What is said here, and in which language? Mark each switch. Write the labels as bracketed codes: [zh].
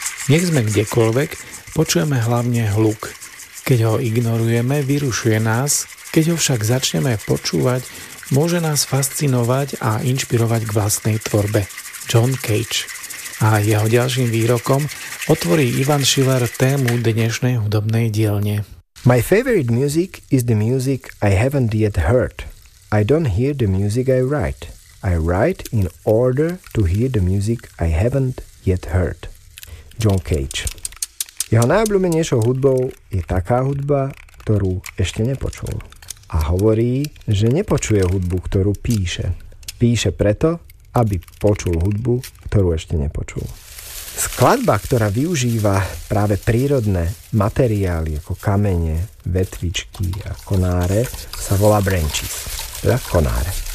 [sk] Nech sme kdekoľvek, počujeme hlavne hluk. Keď ho ignorujeme, vyrušuje nás, keď ho však začneme počúvať, môže nás fascinovať a inšpirovať k vlastnej tvorbe. John Cage. A jeho ďalším výrokom otvorí Ivan Šiler tému dnešnej hudobnej dielne. [en] My favorite music is the music I haven't yet heard. I don't hear the music I write. I write in order to hear the music I haven't yet heard. John Cage. [sk] Jeho najobľúbenejšou hudbou je taká hudba, ktorú ešte nepočul. A hovorí, že nepočuje hudbu, ktorú píše. Píše preto, aby počul hudbu, ktorú ešte nepočul. Skladba, ktorá využíva práve prírodné materiály ako kamene, vetvičky a konáre, sa volá Branches. Teda konáre.